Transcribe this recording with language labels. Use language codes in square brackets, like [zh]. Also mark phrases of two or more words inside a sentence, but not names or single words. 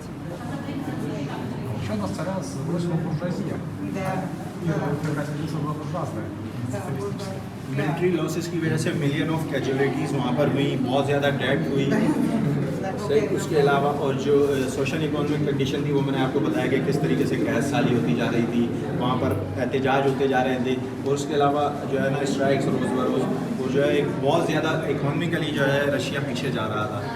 [ru] Еще у нас царя сбросила буржуазия. Да. Разница была буржуазная. [en] military losses [ur] کی وجہ سے [en] million of casualties [ur] وہاں پر ہوئی، بہت زیادہ ڈیتھ ہوئی. اس کے علاوہ اور جو [en] social economic condition [ur] تھی وہ میں نے آپ کو بتایا کہ کس طریقے سے قحط سالی ہوتی جا رہی تھی، وہاں پر احتجاج ہوتے جا رہے تھے. اور اس کے علاوہ جو ہے نا اسٹرائکس روز بروز، وہ جو ہے ایک بہت زیادہ اکنامکلی جو ہے رشیا پیچھے جا رہا تھا.